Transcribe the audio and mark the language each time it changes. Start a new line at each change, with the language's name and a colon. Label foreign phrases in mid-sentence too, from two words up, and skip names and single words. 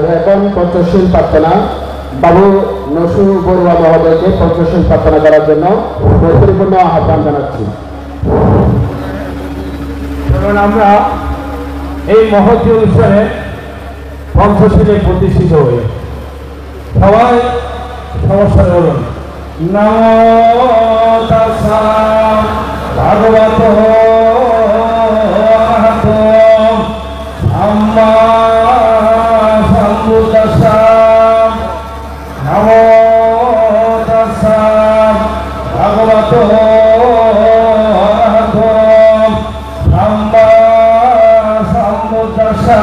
Bangla: এখন পঞ্চশীল প্রার্থনা বাবু নসু বড়ুয়া মহোদয়কে পঞ্চশীল প্রার্থনা করার জন্য পরিপূর্ণ আহ্বান জানাচ্ছি। আমরা এই মহতী অনুষ্ঠানে পঞ্চশীলে প্রতিষ্ঠিত হই। সবাই সমস্যা বলুন।
Pali: নমো তাস্যা ভগবতো অরহতো সাম্মা সম্বুদ্ধাস্যা। নমো তাস্যা ভগবতো অরহতো সাম্মা সম্বুদ্ধাস্যা।